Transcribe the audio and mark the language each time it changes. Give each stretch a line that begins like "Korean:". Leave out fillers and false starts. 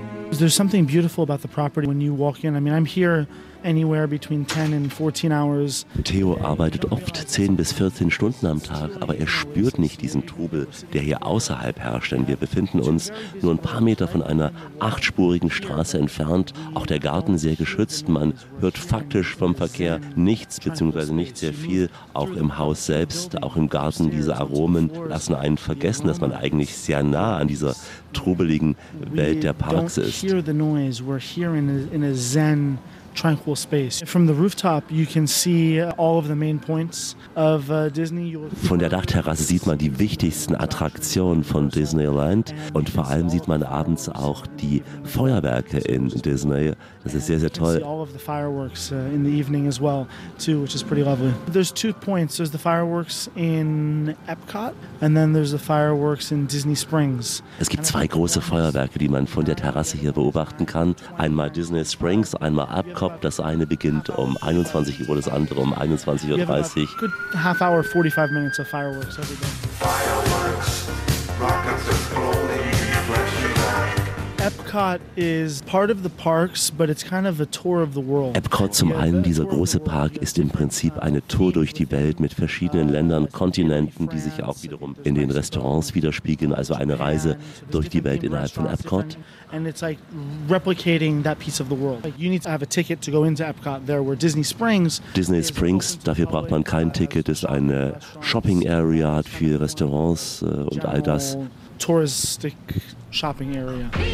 English: There's something beautiful about the property when you walk in. I mean, I'm here anywhere between 10 and 14 hours.
German: Theo arbeitet oft 10 bis 14 Stunden am Tag, aber er spürt nicht diesen Trubel, der hier außerhalb herrscht, denn wir befinden uns nur ein paar Meter von einer 8-spurigen Straße entfernt, auch der Garten sehr geschützt. Man hört faktisch vom Verkehr nichts bzw. nicht sehr viel, auch im Haus selbst, auch im Garten. Diese Aromen lassen einen vergessen, dass man eigentlich sehr nah an dieser trubeligen Welt der Parks ist.
English: Hear the noise. We're here in a zen, tranquil space. From the rooftop, you can see all of the main points of Disney.
German: Von der Dachterrasse sieht man die wichtigsten Attraktionen von Disneyland und vor allem sieht man abends auch die Feuerwerke in Disney. Das ist sehr, sehr toll.
English: All of the fireworks in the evening as well, too, which is pretty lovely. There's 2 points. There's the fireworks in Epcot, and then there's the fireworks in Disney Springs.
German: Es gibt 2 große Feuerwerke, die man von der Terrasse hier beobachten kann. Einmal Disney Springs, einmal Epcot. Das eine beginnt um 21 Uhr, das andere um 21.30 Uhr.
English: Good half hour, 45 minutes of fireworks every day. Fireworks, rockets are glowing. Epcot is part of the parks, but it's kind of a tour of the world.
German: Epcot, zum einen dieser große Park, ist im Prinzip eine Tour durch die Welt mit verschiedenen Ländern, Kontinenten, die sich auch wiederum in den Restaurants widerspiegeln, also eine Reise durch die Welt innerhalb von Epcot.
English: And it's like replicating that piece of the world. Like you need to have a ticket to go into Epcot. There were Disney Springs.
German: Disney Springs, dafür braucht man kein Ticket, ist eine Shopping Area, hat viele Restaurants und all das.
English: Touristic shopping area.